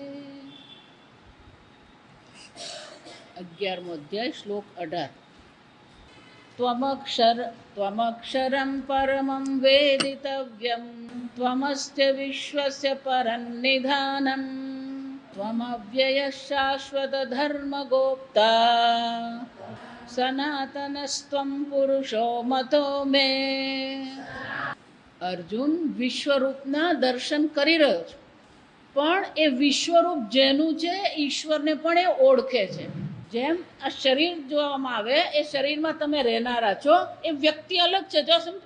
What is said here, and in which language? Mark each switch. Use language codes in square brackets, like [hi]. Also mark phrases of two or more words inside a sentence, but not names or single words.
[gu] 11મો અધ્યાય શ્લોક 18 [sa] त्वमक्षरं परमं वेदितव्यं त्वमस्य विश्वस्य परन्निधानं त्वमव्ययः शाश्वतधर्मगोप्ता सनातनस्त्वं पुरुषो मतो मे। [gu] અર્જુન વિશ્વરૂપના દર્શન કરી રહ્યો છે, પણ એ વિશ્વરૂપ જેનું છે ઈશ્વરને પણ એ ઓળખે છે. જેમ આ શરીર જોવામાં આવે, એ શરીરમાં તમે રહેનારા છો, એ વ્યક્તિ અલગ છે, જો સમજો.